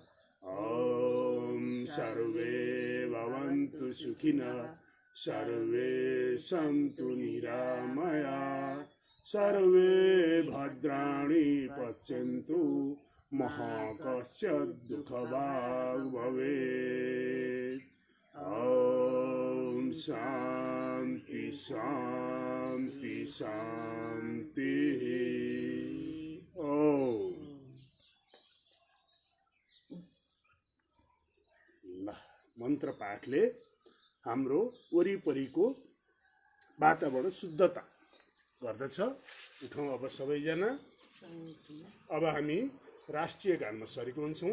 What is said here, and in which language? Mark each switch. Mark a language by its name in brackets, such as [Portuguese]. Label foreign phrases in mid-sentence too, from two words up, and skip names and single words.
[Sanskrit] ॐ सर्वे भवन्तु सुखिनः सर्वे सन्तु निरामया सर्वे भद्राणि पश्यन्तु मा कश्चित् दुःखभाग् भवेत्। ॐ शान्ति शान्ति शान्तिः। ओम। [Nepali] ल, मन्त्र पाठले हाम्रो वरिपरिको वातावरण शुद्धता गर्दछ। उठौँ अब सबैजना। अब हामी राष्ट्रिय गानमा सरेको हुन्छौँ।